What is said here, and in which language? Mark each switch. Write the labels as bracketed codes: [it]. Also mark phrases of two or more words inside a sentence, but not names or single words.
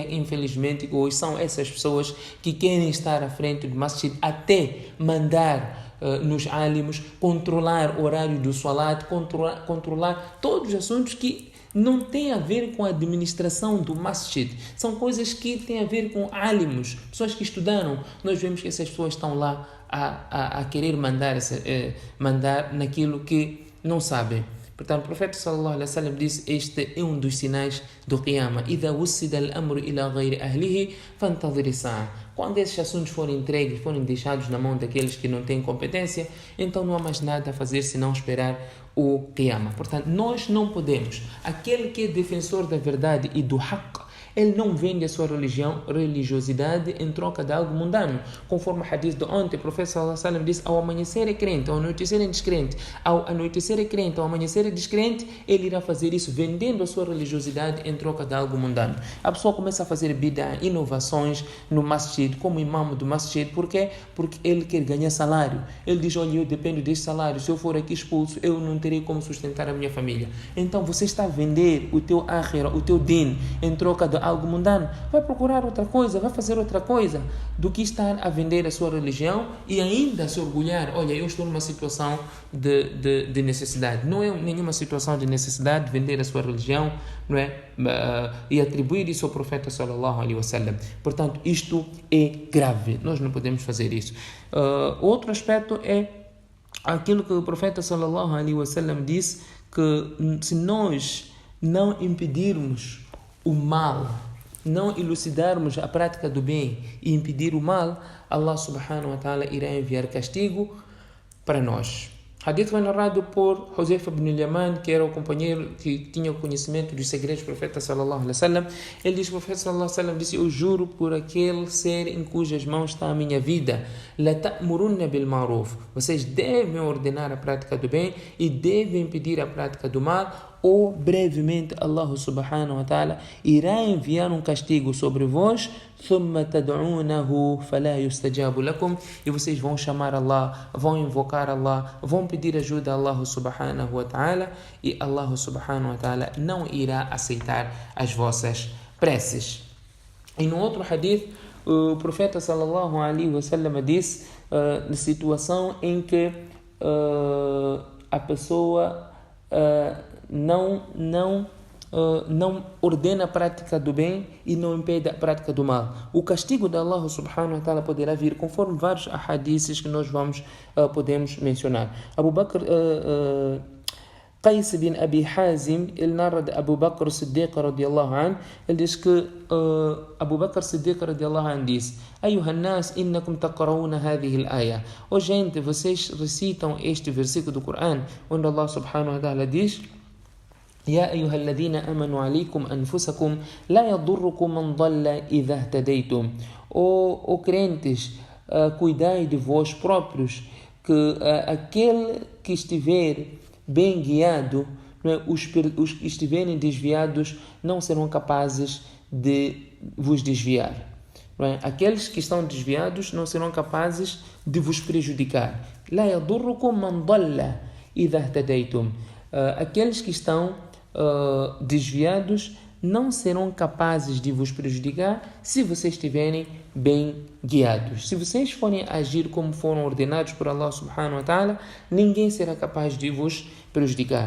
[pt] Infelizmente, hoje são essas pessoas que querem estar à frente do masjid, até mandar nos alimos, controlar o horário do salat, controlar todos os assuntos que não têm a ver com a administração do masjid. São coisas que têm a ver com alimos, pessoas que estudaram. Nós vemos que essas pessoas estão lá a querer mandar naquilo que não sabem. Portanto, o profeta [ar] صلى الله عليه وسلم [pt] disse: este é um dos sinais do Qiyamah. [ar] إِذَا وُسِّدَ الْأَمْرُ إِلَى غَيْرِ أَهْلِهِ فَانْتَظِرِ السَّاعَةَ. [pt] Quando esses assuntos forem entregues, forem deixados na mão daqueles que não têm competência, então não há mais nada a fazer senão esperar o Qiyamah. Portanto, nós não podemos. Aquele que é defensor da verdade e do haqq, Ele não vende a sua religiosidade em troca de algo mundano. Conforme o hadith de ontem, o profeta [ar] صلى الله عليه وسلم [pt] disse: ao amanhecer é crente, ao anoitecer é descrente. Ao anoitecer é crente, ao amanhecer é descrente, ele irá fazer isso vendendo a sua religiosidade em troca de algo mundano. A pessoa começa a fazer bid'ah, inovações no masjid, como imam do masjid. Por quê? Porque ele quer ganhar salário. Ele diz: olha, eu dependo deste salário, se eu for aqui expulso, eu não terei como sustentar a minha família. Então você está a vender o teu akhira, o teu din, em troca de algo mundano. Vai procurar outra coisa, vai fazer outra coisa, do que estar a vender a sua religião e ainda se orgulhar: olha, eu estou numa situação de necessidade. Não é nenhuma situação de necessidade vender a sua religião, não é? E atribuir isso ao profeta [ar] صلى الله عليه وسلم. [pt] Portanto, isto é grave. Nós não podemos fazer isso. Outro aspecto é aquilo que o profeta [ar] صلى الله عليه وسلم [pt] disse, que se nós não impedirmos o mal, não elucidarmos a prática do bem e impedir o mal, [ar] الله سبحانه وتعالى [pt] irá enviar castigo para nós. Hadith foi narrado por Huzaifa ibn al-Yaman, que era o companheiro que tinha o conhecimento dos segredos do profeta [ar] صلى الله عليه وسلم. [pt] Ele diz: o profeta [ar] صلى الله عليه وسلم [pt] disse: eu juro por aquele ser em cujas mãos está a minha vida, [ar] لتأمرن بالمعروف, [pt] vocês devem ordenar a prática do bem e devem impedir a prática do mal, ou brevemente [ar] الله سبحانه وتعالى [pt] irá enviar um castigo sobre vós, [ar] ثم تدعونه فلا يستجاب لكم, [pt] e vocês vão chamar Allah, vão invocar Allah, vão pedir ajuda a [ar] الله سبحانه وتعالى, [pt] e [ar] الله سبحانه وتعالى [pt] não irá aceitar as vossas preces. E no outro hadith, o profeta [ar] صلى الله عليه وسلم [pt] disse, na situação em que a pessoa não ordena a prática do bem e não impede a prática do mal, o castigo de [ar] الله سبحانه وتعالى [pt] poderá vir, conforme vários hadiths que nós podemos mencionar. Abu Bakr Qais bin Abi Hazim, ele narra de Abu Bakr Siddiq [ar] رضي الله عنه. [pt] Ele diz que [ar] Abu Bakr Siddiq رضي الله عنه [pt] disse: [ar] أيها الناس، إنكم تقرؤون هذه الآية. [pt] Oh gente, vocês recitam este versículo do Coran, onde [ar] الله سبحانه وتعالى [pt] diz: [ar] يا أيها الذين آمنوا عليكم أنفسكم لا يضركم من ضل إذا اهتديتم. [pt] Ó crentes, cuidai de vós próprios, que aquele que estiver bem guiado, os que estiverem desviados não serão capazes de vos desviar. Aqueles que estão desviados não serão capazes de vos prejudicar. [ar] لا يضركم من ضل إذا اهتديتم. [pt] Aqueles que estão desviados não serão capazes de vos prejudicar se vocês estiverem bem guiados. Se vocês forem agir como foram ordenados por [ar] الله سبحانه وتعالى, [pt] ninguém será capaz de vos prejudicar.